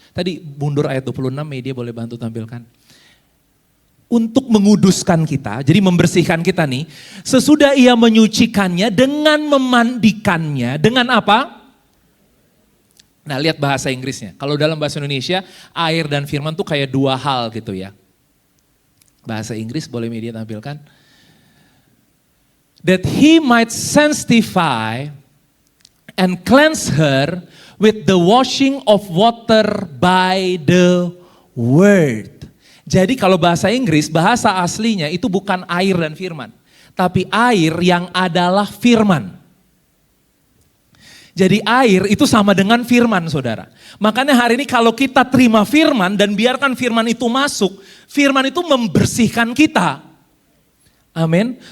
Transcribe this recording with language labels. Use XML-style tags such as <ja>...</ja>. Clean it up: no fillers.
<id>Tadi mundur ayat 26, media boleh bantu tampilkan. Untuk menguduskan kita, jadi membersihkan kita nih, sesudah ia menyucikannya dengan memandikannya, dengan apa? Nah, lihat bahasa Inggrisnya. Kalau dalam bahasa Indonesia, air dan firman tuh kayak dua hal gitu ya. Bahasa Inggris boleh media tampilkan.</id> <en>That he might sanctify and cleanse her with the washing of water by the word.</en> <id>Jadi kalau bahasa Inggris, bahasa aslinya itu bukan air dan firman. Tapi air yang adalah firman. Jadi air itu sama dengan firman saudara. Makanya hari ini kalau kita terima firman dan biarkan firman itu masuk, firman itu membersihkan kita. Amin.</id>